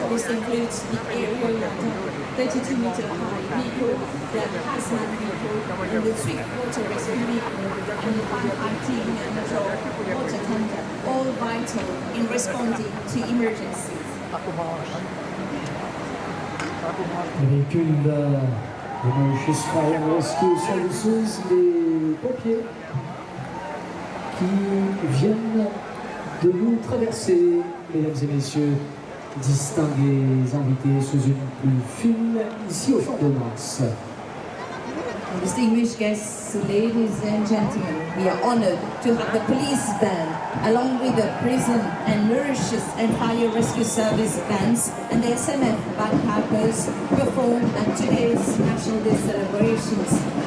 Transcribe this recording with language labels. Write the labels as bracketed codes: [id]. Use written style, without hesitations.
[en] This includes the aerial ladder, 32-meter high vehicle, the hazmat vehicle, and the swift-water rescue vehicle, and the firefighting and water tanker, all vital in responding to emergencies. [fr] Le véhicule de Mauritius Fire and Rescue Services, les pompiers qui viennent de nous traverser, mesdames et messieurs, distingués invités sous une pluie fine, ici au Champ de Mars. [en] Distinguished guests, ladies and gentlemen, we are honored to have the police band, along with the prison and Mauritius and fire rescue service bands and the SMF bagpipers perform at today's National Day celebrations.